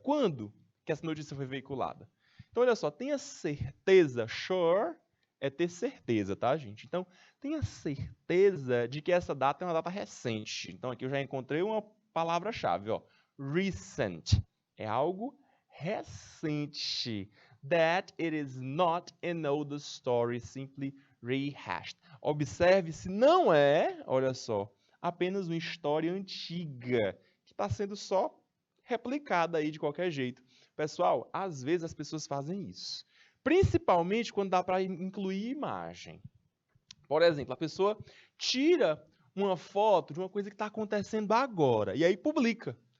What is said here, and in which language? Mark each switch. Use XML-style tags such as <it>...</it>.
<pt>Quando que essa notícia foi veiculada? Então, olha só, tenha certeza, sure é ter certeza, tá, gente? Então, tenha certeza de que essa data é uma data recente. Então, aqui eu já encontrei uma palavra-chave, ó. Recent. É algo recente.</pt> <en>That it is not an old story simply rehashed.</en> <pt>Observe se não é, olha só, apenas uma história antiga que está sendo só replicada aí de qualquer jeito. Pessoal, às vezes as pessoas fazem isso. Principalmente quando dá para incluir imagem. Por exemplo, a pessoa tira uma foto de uma coisa que está acontecendo agora e aí publica.</pt>